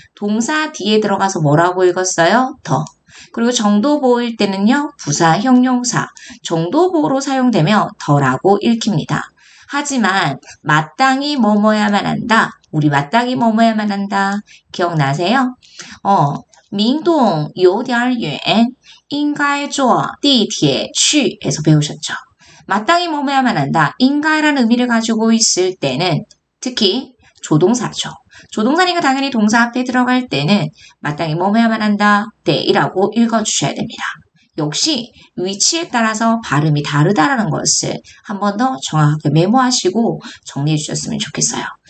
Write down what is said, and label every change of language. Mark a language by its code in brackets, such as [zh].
[ko] 동사 뒤에 들어가서 뭐라고 읽었어요? 더. 그리고 정도보호일 때는요. 부사, 형용사, 정도보호로 사용되며 더라고 읽힙니다. 하지만 마땅히 뭐뭐야만 한다. 우리 마땅히 뭐뭐야만 한다. 기억나세요? [zh] 明洞有点远应该坐地铁去 [ko] 에서 배우셨죠. 마땅히 뭐뭐야만 한다. 인가라는 의미를 가지고 있을 때는 특히 조동사죠. 조동사니까 당연히 동사 앞에 들어갈 때는 마땅히 뭐뭐야만 한다. 때이라고 읽어주셔야 됩니다. 역시 위치에 따라서 발음이 다르다라는 것을 한 번 더 정확하게 메모하시고 정리해 주셨으면 좋겠어요.